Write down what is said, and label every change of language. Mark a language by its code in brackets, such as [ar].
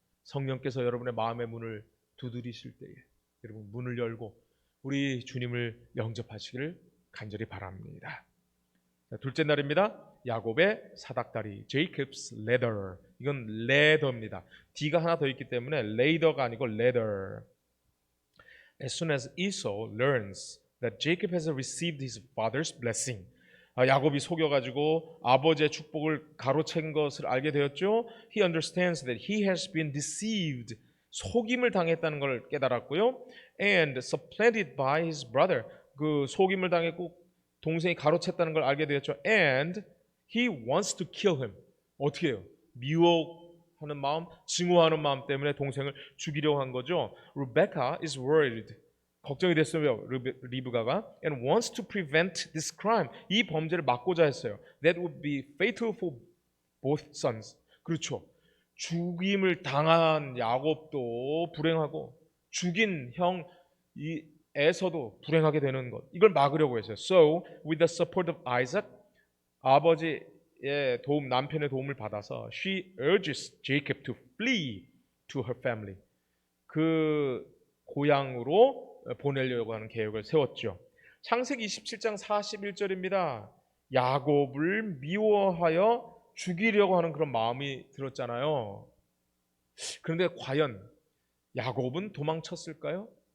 [ko] 성령께서 여러분의 마음의 문을 두드리실 때에 여러분 문을 열고 우리 주님을 영접하시기를 간절히 바랍니다. 자, 둘째 날입니다. 야곱의 사닥다리, Jacob's ladder. 이건 레더입니다. D가 하나 더 있기 때문에 레이더가 아니고 ladder. [en] As soon as Esau learns that Jacob has received his father's blessing, [ko] 야곱이 속여가지고 아버지의 축복을 가로챈 것을 알게 되었죠. [en] He understands that he has been deceived, [ko] 속임을 당했다는 걸 깨달았고요. [en] And supplanted by his brother, [ko] 그 속임을 당했고 동생이 가로챘다는 걸 알게 되었죠. [en] And he wants to kill him. [ko] 어떻게 해요? 미워하는 마음, 증오하는 마음 때문에 동생을 죽이려고 한 거죠. [en] Rebecca is worried. [ko] 걱정이 됐어요. [en] 리브가가 and wants to prevent this crime. [ko] 이 범죄를 막고자 했어요. [en] That would be fatal for both sons. [ko] 그렇죠. 죽임을 당한 야곱도 불행하고 죽인 형 에서도 불행하게 되는 것. 이걸 막으려고 했어요. [en] So, with the support of Isaac, [ko] 아버지의 도움, 남편의 도움을 받아서 [en] she urges Jacob to flee to her family. [ko] 그 고향으로 보내려고 하는 계획을 세웠죠. 창세기 27장 41절입니다. 야곱을 미워하여 죽이려고 하는 그런 마음이 들었잖아요. 그런데 과연 야곱은 도망쳤을까요?